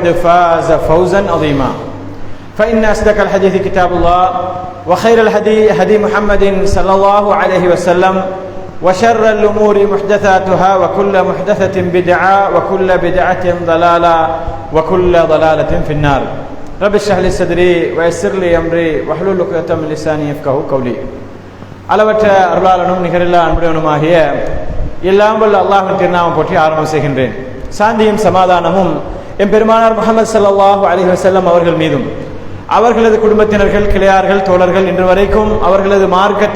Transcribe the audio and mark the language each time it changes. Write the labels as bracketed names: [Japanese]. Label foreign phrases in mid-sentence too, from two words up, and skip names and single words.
[Arabic] فاز فوزا عظيما فإن أصدق الحديث كتاب الله وخير الهدي هدي محمد صلى الله عليه وسلم وشر الأمور محدثاتها وكل محدثة بدعة وكل بدعة ضلالة وكل ضلالة في النار رب اشرح لي صدري ويسر لي أمري واحلل عقدة من لساني يفقهوا قولي [Tamil] அளவற்ற அருளாளனும் நிகரில்லா அன்புடையவனுமாகிய எல்லாம் வல்ல அல்லாஹ்வின் திருநாமம் போற்றி ஆரம்பம் செய்கின்றேன். சாந்தியும் சமாதானமும் எம்பெருமானார் முஹம்மது [Arabic] صلى الله عليه وسلم [Tamil] அவர்கள் மீதும் அவர்களது குடும்பத்தினர்கள், கிளையார்கள், தோழர்கள் இன்று வரைக்கும் அவர்களது மார்க்கத்தை